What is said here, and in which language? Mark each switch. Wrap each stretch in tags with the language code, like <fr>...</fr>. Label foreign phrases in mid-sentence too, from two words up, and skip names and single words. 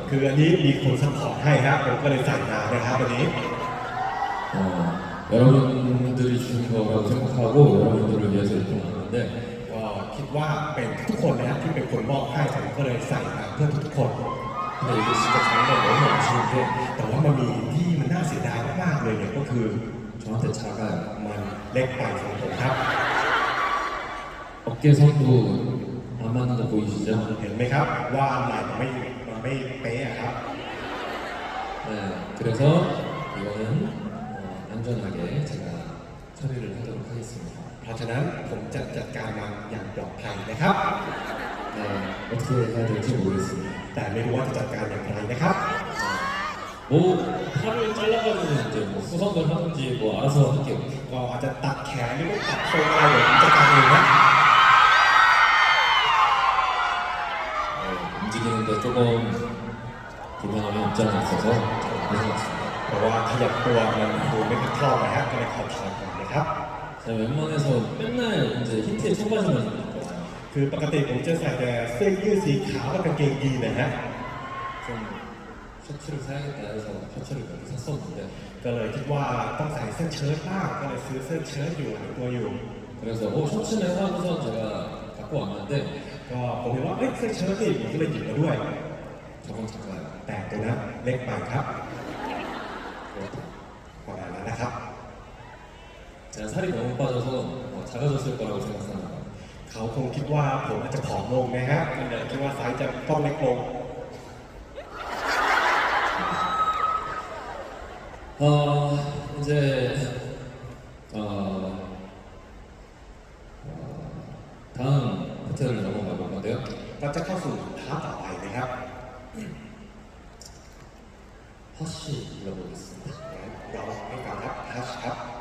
<th>คืออันนี้มีคนซัพพอร์ตให้ครับผมก็เลยสั่งมานะครับวันนี้</th> <ko>여러분들이 주신 거라고 생각하고 여러분들을 위해서 입고 왔는데</ko> <th>ก็คิดว่าเป็นทุกคนนะครับที่เป็นคนมอบให้ผมก็เลยใส่มาเพื่อทุกๆคน</th> <ko>근데 이게 진짜 장난 너무 아쉬운 게</ko> <th>แต่ว่ามันมีที่มันน่าเสียดายมากๆเลยเนี่ยก็คือ</th> <ko>저한테 작아요.</ko> <th>มันเล็กไปสำหรับผมครับ</th> <ko>어깨선도 안 맞는 거 보이시죠?</ko> <th>เห็นไหมครับว่าไหล่มันไม่เป๊ะอะครับ</th> <ko>네, 그래서 이거는 안전하게 제가 처리를 하도록 하겠습니다.</ko> <th>เพราะฉะนั้นผมจะจัดการมันอย่างปลอดภัยนะครับ</th> <ko>네, 어떻게 해야 될지 모르겠습니다.</ko> <th>แต่ไม่รู้ว่าจะจัดการอย่างไรนะครับ</th> <ko>뭐 팔을 잘라가지고 이제 뭐 수선을 하든지 뭐 알아서 할게요.</ko> <th>ก็อาจจะตัดแขนหรือไม่ตัดทรงอะไรเดี๋ยวผมจัดการเองนะ</th> <ko>움직이는데 조금 불편함이 없지 않아 있어서 잘 고생했습니다.</ko> <th>เพราะว่าขยับตัวมันดูไม่ค่อยคล่องนะฮะก็เลยขอถอนก่อนนะครับ</th> <ko>제가 웬만해서 맨날 이제 흰티에 청바지만 입고 있거든요.</ko> <th>คือปกติผมจะใส่แต่เสื้อยืดสีขาวกับกางเกงยีนนะฮะ</th> <ko>좀 셔츠를 사야겠다 해서 셔츠를 몇 개 샀었는데</ko> <th>ก็เลยคิดว่าต้องใส่เสื้อเชิ้ตบ้างก็เลยซื้อเสื้อเชิ้ตอยู่หลายตัวอยู่</th> <ko>그래서 셔츠네 하고서 제가 갖고 왔는데</ko> <th>ก็ผมเห็นว่าเอ้ยเสื้อเชิ้ตนี่ผมก็เลยหยิบมาด้วย</th> <ko>저건 작아요.</ko> <th>แต่ตัวนั้นเล็กไปครับ</th> <ko>그렇다.</ko> <th>ประมาณนั้นนะครับ</th> <ko>제가 살이 너무 빠져서 작아졌을 거라고 생각하나 봐요.</ko> <th>เขาคงคิดว่าผมอาจจะผอมลงนะฮะก็เลยคิดว่าไซส์จะต้องเล็กลง</th> <ko>이제 다음 호텔을 넘어가 볼 건데요.</ko> <th>ก็จะเข้าสู่ท้าต่อไปนะครับ</th> <ko>허쉬 불러보겠습니다.</ko> <th>เราให้ฟังครับฮัชครับ</th>